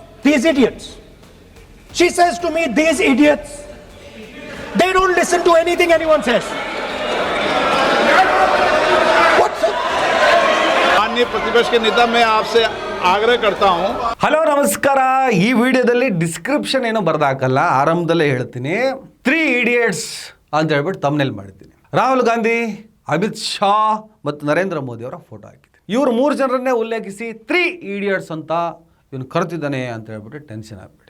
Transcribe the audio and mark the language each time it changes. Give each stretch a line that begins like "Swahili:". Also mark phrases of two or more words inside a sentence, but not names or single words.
English: these idiots. She says to me, these idiots, they don't listen to anything anyone says. What's it?
Hindi: माननीय प्रतिपक्ष के नेता, मैं आपसे ಆಗ್ರಹ करता हूं.
Kannada: ಹಲೋ ನಮಸ್ಕಾರ. ಈ ವಿಡಿಯೋದಲ್ಲಿ ಡಿಸ್ಕ್ರಿಪ್ಷನ್ ಏನೋ ಬರ್ದಾಕಲ್ಲ, ಆರಂಭದಲ್ಲೇ ಹೇಳ್ತೀನಿ. 3 idiots ಅಂತ ಹೇಳ್ಬಿಟ್ಟು ತಮ್ನೇಲ್ ಮಾಡಿದ್ದೀನಿ. ರಾಹುಲ್ ಗಾಂಧಿ, ಅಮಿತ್ ಶಾ ಮತ್ತು ನರೇಂದ್ರ ಮೋದಿ ಅವರ ಫೋಟೋ ಹಾಕಿದ್ದೀನಿ. ಇವರು 3 ಜನರನ್ನೇ ಉಲ್ಲೇಖಿಸಿ 3 idiots ಅಂತ ಇವನು ಕರೆತಿದ್ದಾನೆ ಅಂತ ಹೇಳ್ಬಿಟ್ಟು ಟೆನ್ಷನ್ ಆಗಬೇಡಿ.